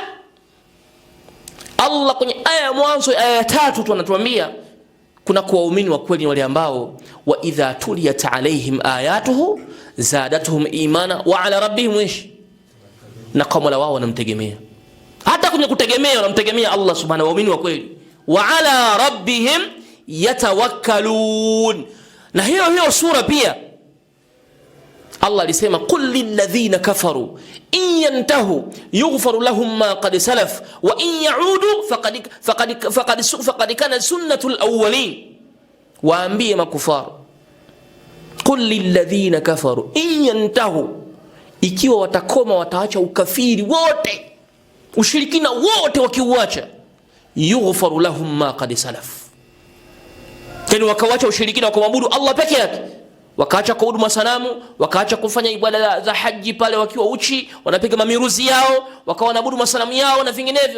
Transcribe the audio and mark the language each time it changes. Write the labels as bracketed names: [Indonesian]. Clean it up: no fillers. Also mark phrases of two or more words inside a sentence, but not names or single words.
[Swahili] Allah kwenye aya ya mwanzo, aya ya 3 tu anatuambia kuna kuwaumini wa kweli wale ambao [Arabic] وإذا تليت عليهم آياته زادتهم إيمانا وعلى ربهم إش, [Swahili] na kama wao wanamtegemea, hata kwenye kutegemea wanamtegemea Allah subhanahu, waumini wa kweli, [Arabic] وعلى ربهم يتوكلون. [Swahili] Na hiyo sura pia Allah alisema [Arabic] قل للذين كفروا إن ينتهوا يغفر لهم ما قد سلف وإن يعودوا فقد كان سنة الأولين. [Swahili] Waambie makufaru, [Arabic] قل للذين كفروا إن ينتهوا, [Swahili] ikiwa watakoma, wataacha ukafiri wote, ushirikina wote wakiuacha, [Arabic] يغفر لهم ما قد سلف, [Swahili] yani wakawacha ushirikina wakamwabudu Allah peke yake, wakaacha kuabudu masanamu, wakaacha kufanya ibada za haji pale wakiwa uchi wanapiga mamiruzi yao, wakawa wanaabudu masanamu yao na vinginevyo.